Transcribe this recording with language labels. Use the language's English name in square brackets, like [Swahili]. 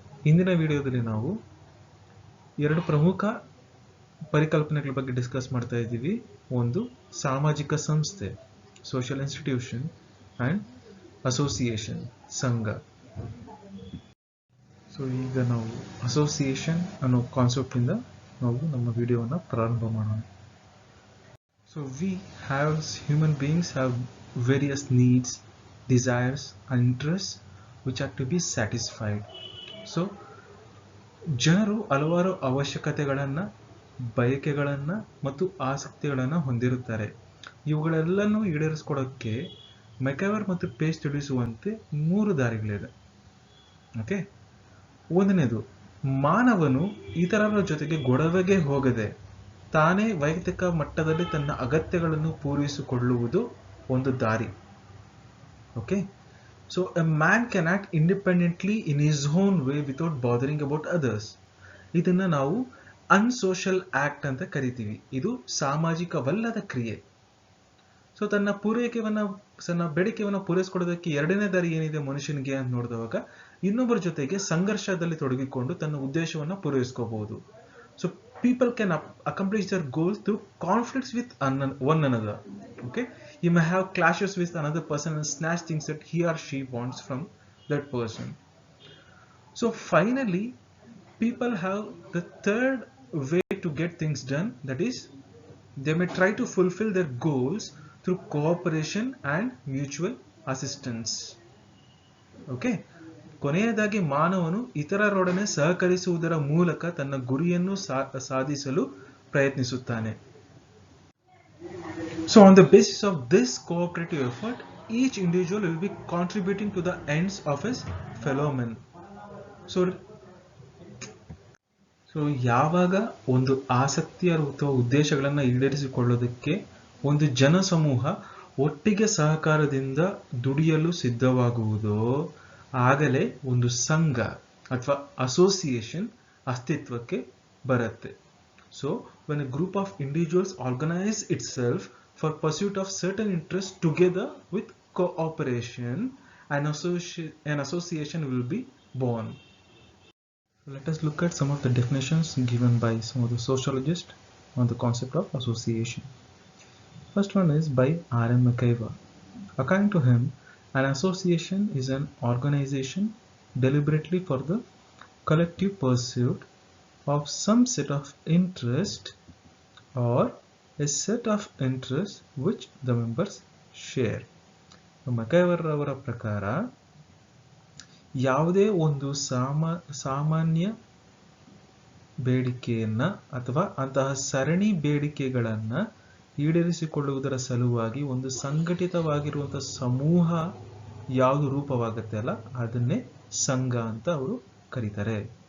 [Kannada] ಇಂದಿನ ವಿಡಿಯೋದಲ್ಲಿ ನಾವು 2 ಪ್ರಮುಖ ಪರಿಕಲ್ಪನೆಗಳ ಬಗ್ಗೆ ಡಿಸ್ಕಸ್ ಮಾಡ್ತಾ ಇದ್ದೀವಿ. ಒಂದು ಸಾಮಾಜಿಕ ಸಂಸ್ಥೆ, [English] social institution, and association, [Kannada] ಸಂಘ. ಈಗ ನಾವು ಅಸೋಸಿಯೇಷನ್ ಅನ್ನೋ ಕಾನ್ಸೆಪ್ಟ್ ಇಂದ ನಾವು ನಮ್ಮ ವಿಡಿಯೋವನ್ನು ಪ್ರಾರಂಭ ಮಾಡೋಣ. [English] We as human beings have various needs, desires and interests which are to be satisfied. [Kannada] ಜನರು ಹಲವಾರು ಅವಶ್ಯಕತೆಗಳನ್ನು, ಬಯಕೆಗಳನ್ನು ಮತ್ತು ಆಸಕ್ತಿಗಳನ್ನು ಹೊಂದಿರುತ್ತಾರೆ. ಇವುಗಳೆಲ್ಲನೂ ಈಡೇರಿಸಿಕೊಡೋಕ್ಕೆ ಮೆಕೈವರ್ ಮತ್ತು ಪೇಜ್ ತಿಳಿಸುವಂತೆ 3 ದಾರಿಗಳಿವೆ. ಓಕೆ, ಒಂದನೇದು, ಮಾನವನು ಇತರರ ಜೊತೆಗೆ ಗೊಡವೆಗೆ ಹೋಗದೆ ತಾನೇ ವೈಯಕ್ತಿಕ ಮಟ್ಟದಲ್ಲಿ ತನ್ನ ಅಗತ್ಯಗಳನ್ನು ಪೂರೈಸಿಕೊಳ್ಳುವುದು ಒಂದು ದಾರಿ. [English] Okay, a man can act independently in his own way without bothering about others. [Kannada] ಇದನ್ನ ನಾವು ಅನ್ಸೋಷಿಯಲ್ ಆಕ್ಟ್ ಅಂತ ಕರಿತೀವಿ. ಇದು ಸಾಮಾಜಿಕವಲ್ಲದ ಕ್ರಿಯೆ. ತನ್ನ ಬೇಡಿಕೆಯನ್ನು ಪೂರೈಸಿಕೊಳ್ಳೋದಕ್ಕೆ 2ನೇ ದಾರಿ ಏನಿದೆ ಮನುಷ್ಯನಿಗೆ ಅಂತ ನೋಡಿದವಾಗ ಇನ್ನೊಬ್ಬರ ಜೊತೆಗೆ ಸಂಘರ್ಷದಲ್ಲಿ ತೊಡಗಿಕೊಂಡು ತನ್ನ ಉದ್ದೇಶವನ್ನು ಪೂರೈಸ್ಕೋಬಹುದು. [English] People can accomplish their goals through conflicts with one another. Okay, you may have clashes with another person and snatch things that he or she wants from that person. Finally, people have the third way to get things done, that is, they may try to fulfill their goals through cooperation and mutual assistance. [Kannada] Okay, ಕೊನೆಯದಾಗಿ ಮಾನವನು ಇತರರೊಡನೆ ಸಹಕರಿಸುವುದರ ಮೂಲಕ ತನ್ನ ಗುರಿಯನ್ನು ಸಾಧಿಸಲು ಪ್ರಯತ್ನಿಸುತ್ತಾನೆ. [English] On the basis of this cooperative effort, each individual will be contributing to the ends of his fellow men. [Kannada] ಯಾವಾಗ ಒಂದು ಆಸಕ್ತಿ ಅಥವಾ ಉದ್ದೇಶಗಳನ್ನು ಈಡೇರಿಸಿಕೊಳ್ಳೋದಕ್ಕೆ ಒಂದು ಜನಸಮೂಹ ಒಟ್ಟಿಗೆ ಸಹಕಾರದಿಂದ ದುಡಿಯಲು ಸಿದ್ಧವಾಗುವುದೋ ಆಗಲೇ ಒಂದು ಸಂಘ ಅಥವಾ ಅಸೋಸಿಯೇಷನ್ ಅಸ್ತಿತ್ವಕ್ಕೆ ಬರುತ್ತೆ. [English] When a group of individuals organize itself for pursuit of certain interests together with cooperation, an association will be born. Let us look at some of the definitions given by some of the sociologists on the concept of association. First one is by R.M. McIver. According to him, an association is an organization deliberately for the collective pursuit of some set of interest or a set of interests which the members share. [Kannada] McIver ಅವರ ಪ್ರಕಾರ ಯಾವುದೇ ಒಂದು ಸಾಮಾನ್ಯ ಬೇಡಿಕೆಯನ್ನು ಅಥವಾ ಅಂತಹ ಸರಣಿ ಬೇಡಿಕೆಗಳನ್ನು ಈಡೇರಿಸಿಕೊಳ್ಳುವುದರ ಸಲುವಾಗಿ ಒಂದು ಸಂಘಟಿತವಾಗಿರುವಂತಹ ಸಮೂಹ ಯಾವುದು ರೂಪವಾಗುತ್ತೆ ಅಲ್ಲ, ಅದನ್ನೇ ಸಂಘ ಅಂತ ಅವರು ಕರೀತಾರೆ.